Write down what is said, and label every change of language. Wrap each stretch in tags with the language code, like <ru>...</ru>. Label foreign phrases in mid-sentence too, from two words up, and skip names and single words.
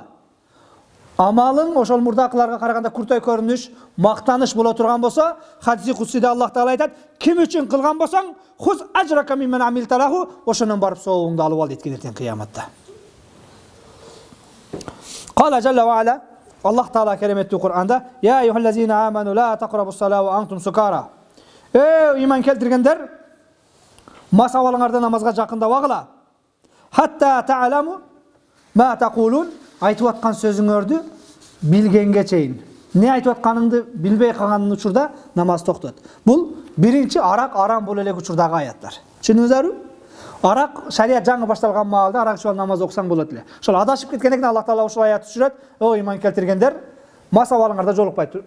<ky>Амалың ошол мурдакыларга караганда куртой көрүнүш, мактаныш боло турган болсо, хадиси кудсиде Аллах Таала айтат: "Ким үчүн кылган болсоң,</ky> <ar>خذ أجرك ممن عملت له",</ar> <ky>ошонун барып соогуңду алып ал дейт эртең кыяматта.</ky> <ar>قال جل وعلا,</ar> <ky>Аллах Таала кереметтүү Кур'анда:</ky> <ar>"يا أيها الذين آمنوا لا تقربوا الصلاة وأنتم سكارى".</ar> <ky>Иман келтиргендер, мас абалыңарды намазга жакындабагыла.</ky> <ar>حتى تعلموا ما تقولون,</ar> <ky>айтып аткан сөзүңөрдү билгенге чейин. Не айтып атканыңды билбей калган учурда намаз токтот. Бул биринчи арак арам боло элек учурдагы аяттар. Түшүндүңүздөрбү? Арак шарият жаңы башталган маалда арак ичип намаз окусаң болот эле. Ошол адашып кеткенден кийин Аллах Таала ушул аятты түшүрөт: "О иман келтиргендер, мас абалыңарда жолукпай тур.</ky>